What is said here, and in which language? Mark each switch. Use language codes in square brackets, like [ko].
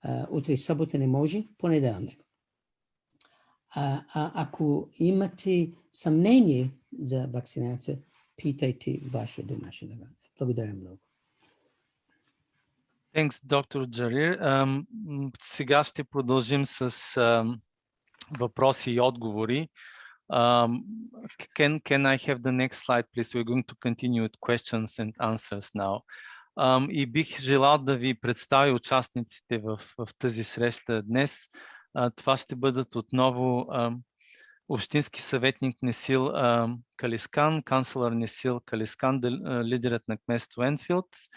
[bg] Утре събота не може, понеделник. Ако имате съмнение за вакцинация, питайте вашия домашен лекар. Благодаря много. [en] Thanks, [bg] доктор Джарир. Сега ще продължим с въпроси и отговори. [en] Can I have the next slide, please? We're going to continue with questions and answers now. [bg] И бих желал да ви представя участниците в тази среща днес. Това ще бъдат отново общински съветник Несил Калискан, канцлер Несил Калискан, лидерът на кметство Енфилд,